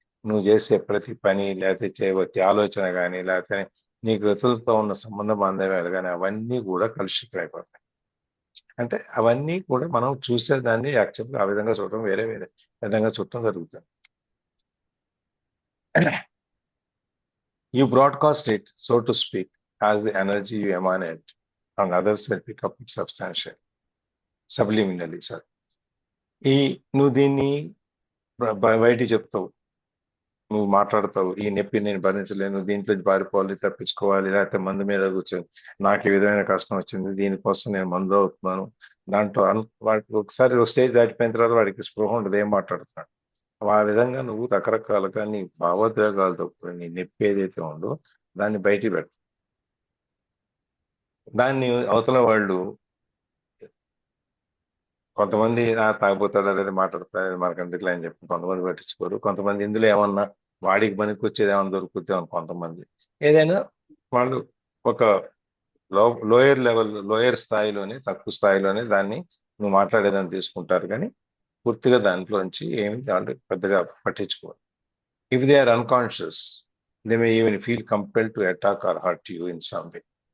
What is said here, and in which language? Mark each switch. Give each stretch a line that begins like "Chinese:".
Telugu: నువ్వు చేసే ప్రతి పని, లేకపోతే చేయవచ్చే ఆలోచన కానీ, లేకపోతే నీకు ఇతరులతో ఉన్న సంబంధ బాంధవ్యాలు కానీ, అవన్నీ కూడా కలుషితమైపోతాయి. అంటే అవన్నీ కూడా మనం చూసేదాన్ని యాక్చువల్గా ఆ విధంగా చూడటం, వేరే వేరే విధంగా చూడటం జరుగుతుంది.
English: You broadcast it, so to speak, as the energy you emanate, and others will pick up it substantially, subliminally, sir.
Telugu: నువ్వు దీన్ని బయటికి చెప్తావు, నువ్వు మాట్లాడతావు, ఈ నొప్పి నేను భరించలేను, దీంట్లో పారిపోవాలి, తప్పించుకోవాలి, లేకపోతే మందు మీద కూర్చొని నాకు ఈ విధమైన కష్టం వచ్చింది, దీనికోసం నేను మందు అవుతున్నాను. దాంట్లో వాడికి ఒకసారి స్టేజ్ దాటిపోయిన తర్వాత వాడికి స్పృహ ఉండదు, ఏం మాట్లాడుతున్నాడు. ఆ విధంగా నువ్వు రకరకాలుగా నీ భావోద్వేగాలతో నీ నొప్పి ఏదైతే ఉందో దాన్ని బయటికి పెడతావు. దాన్ని అవతల వాళ్ళు కొంతమంది తాగిపోతాడు అనేది మాట్లాడతారు, మనకు ఎందుకులే అని చెప్పి కొంతమంది పట్టించుకోరు. కొంతమంది ఇందులో ఏమన్నా వాడికి పనికి వచ్చేది ఏమన్నా దొరుకుతే అని కొంతమంది, ఏదైనా వాళ్ళు ఒక లోయర్ లెవెల్, లోయర్ స్థాయిలోనే, తక్కువ స్థాయిలోనే దాన్ని నువ్వు మాట్లాడేదాన్ని తీసుకుంటారు, కానీ పూర్తిగా దాంట్లోంచి ఏమి వాళ్ళు పెద్దగా పట్టించుకోరు.
English: If they are unconscious, they may even feel compelled to attack or hurt you in some way.